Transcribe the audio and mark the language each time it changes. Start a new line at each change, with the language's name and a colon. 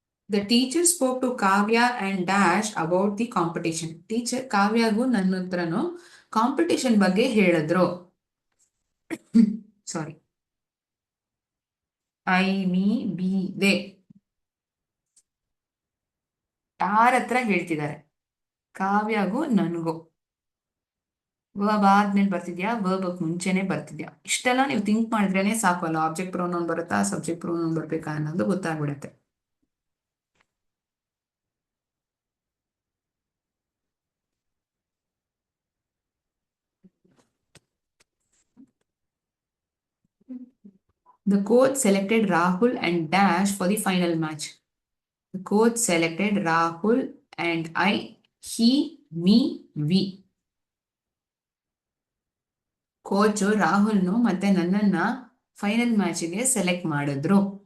English: The teacher spoke to Kavya and Dash about the competition.
Kannada: Teacher ಕಾವ್ಯಾಗೂ ನನ್ನ ಹತ್ರನು competition ಬಗ್ಗೆ ಹೇಳಿದ್ರು.
English: Sorry, I me be they.
Kannada: ಯಾರ ಹತ್ರ ಹೇಳ್ತಿದ್ದಾರೆ? ಕಾವ್ಯಾಗೂ ನನಗೂ. ವರ್ಬ್ ಆದ್ಮೇಲೆ ಬರ್ತಿದ್ಯಾ, ವರ್ಬ್ ಮುಂಚೆನೆ ಬರ್ತಿದ್ಯಾ? ಇಷ್ಟೆಲ್ಲ ನೀವು ಥಿಂಕ್ ಮಾಡಿದ್ರೇನೆ ಸಾಕು ಅಲ್ಲ, ಆಬ್ಜೆಕ್ಟ್ ಪ್ರೊನೌನ್ ಬರುತ್ತಾ, ಸಬ್ಜೆಕ್ಟ್ ಪ್ರೊನೌನ್ ಬರ್ಬೇಕಾ ಅನ್ನೋದು ಗೊತ್ತಾಗ್ಬಿಡುತ್ತೆ.
English: The coach selected Rahul and Dash for the final match. The coach selected Rahul and I, he, me, we.
Kannada: Coach ರಾಹುಲ್ನು ಮತ್ತೆ ನನ್ನನ್ನ ಫೈನಲ್ ಮ್ಯಾಚ್ಗೆ ಸೆಲೆಕ್ಟ್ ಮಾಡಿದ್ರು.